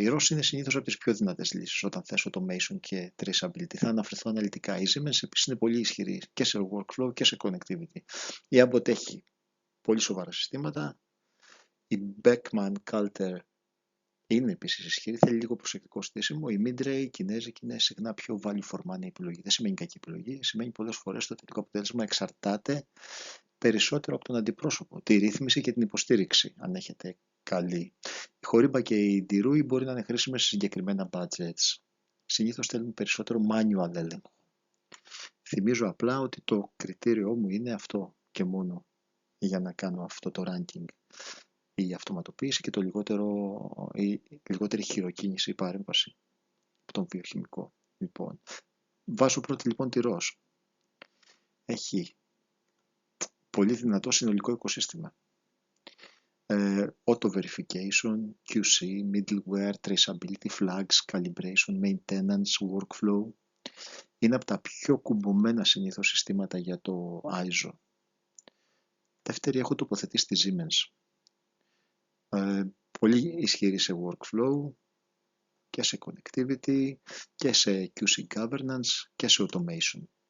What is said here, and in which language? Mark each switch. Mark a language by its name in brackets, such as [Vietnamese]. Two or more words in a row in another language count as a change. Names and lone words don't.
[Greek] Η ROS είναι συνήθως από τις πιο δυνατές λύσεις όταν θες automation και traceability. Θα αναφερθώ αναλυτικά. Η Siemens επίσης είναι πολύ ισχυρή και σε workflow και σε connectivity. Η Abbott έχει πολύ σοβαρά συστήματα. Η Beckman Coulter είναι επίσης ισχυρή, θέλει λίγο προσεκτικό στήσιμο. Η Midray, η Κινέζικη, είναι συχνά πιο [English] value for money [Greek] επιλογή. Δεν σημαίνει κακή επιλογή, σημαίνει πολλές φορές το τελικό αποτέλεσμα εξαρτάται περισσότερο από τον αντιπρόσωπο, τη ρύθμιση και την υποστήριξη, αν έχετε καλή. Η Horiba και η Dirui μπορεί να είναι χρήσιμες σε συγκεκριμένα budgets. Συνήθως θέλουν περισσότερο manual έλεγχο. Θυμίζω απλά ότι το κριτήριό μου είναι αυτό και μόνο για να κάνω αυτό το ranking. Η αυτοματοποίηση και η λιγότερη χειροκίνηση ή παρέμβαση από τον βιοχημικό. Λοιπόν, βάζω πρώτη λοιπόν τη ROS. Έχει πολύ δυνατό συνολικό οικοσύστημα. [English] Auto verification, QC, middleware, traceability, flags, calibration, maintenance, workflow. [Greek] Είναι από τα πιο κουμπωμένα συνήθως συστήματα για το ISO. Δεύτερη έχω τοποθετήσει τη Siemens. Πολύ ισχυρή σε workflow και σε connectivity και σε [English] QC governance [Greek] και σε automation.